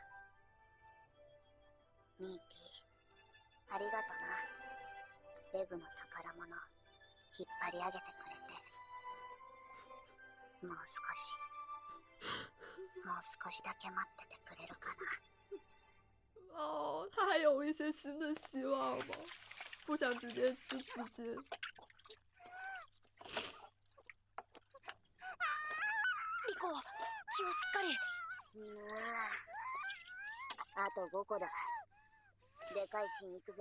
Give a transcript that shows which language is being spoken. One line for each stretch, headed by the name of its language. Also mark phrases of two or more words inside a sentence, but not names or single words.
Japanese: ミーティ、ありがとな。レグの宝物引っ張り上げてくれて。もう少しだけ待っててくれるかな。
Chinese: 哦，他还有一些新的希望吗？不想直接去自尽。
Japanese: リコ、気をしっかり。あと5個だ。でかいシーン行くぜ。